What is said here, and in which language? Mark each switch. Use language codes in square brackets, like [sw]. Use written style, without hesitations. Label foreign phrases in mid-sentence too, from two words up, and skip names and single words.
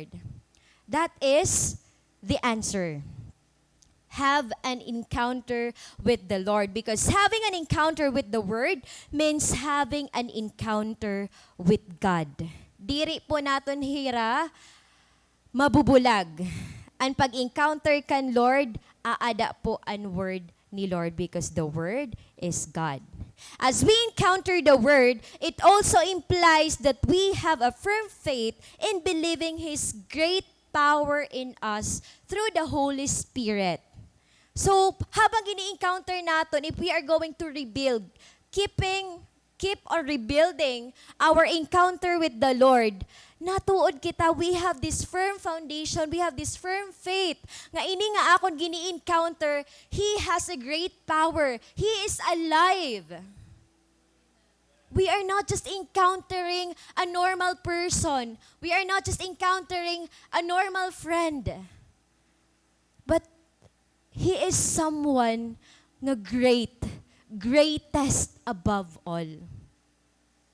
[en] That is the answer. Have an encounter with the Lord, because having an encounter with the Word means having an encounter with God. [war] Diri po naton hira mabubulag. Ang pag-encounter kan Lord, aada po ang Word ni Lord, [en] because the Word is God. As we encounter the Word, it also implies that we have a firm faith in believing His great power in us through the Holy Spirit. So, [tl] habang gini-encounter natin, [en] if we are going to rebuild, keep on rebuilding our encounter with the Lord, [war] natuod kita, [en] we have this firm foundation, we have this firm faith, [war] nga ini nga akon gini-encounter, [en] He has a great power. He is alive. We are not just encountering a normal person. We are not just encountering a normal friend. But He is someone nga greatest above all.